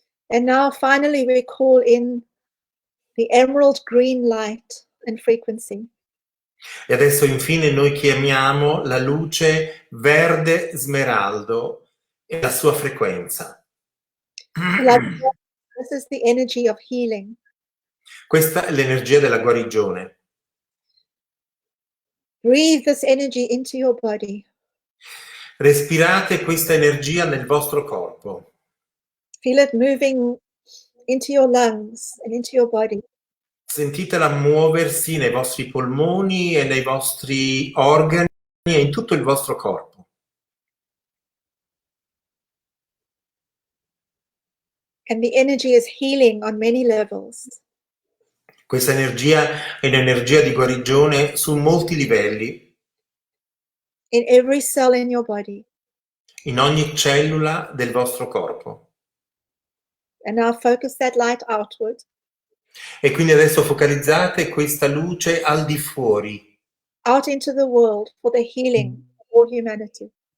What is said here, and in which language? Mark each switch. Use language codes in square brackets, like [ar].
[en] And now finally we call in the emerald green light and frequency. [it] E adesso infine noi chiamiamo la luce verde smeraldo e la sua frequenza. [en] This is the energy of healing. [it] Questa è l'energia della guarigione. [en] Breathe this energy into your body. [it] Respirate questa energia nel vostro corpo. [en] Feel it moving into your lungs and into your body. [it] Sentitela muoversi nei vostri polmoni e nei vostri organi e in tutto il vostro corpo. [en] And the energy is healing on many levels. [it] Questa energia è un'energia di guarigione su molti livelli. [en] In every cell in your body. [it] In ogni cellula del vostro corpo. [en] And now focus that light outward. [it] E quindi adesso focalizzate questa luce al di fuori, [en] out into the world for the healing of all humanity.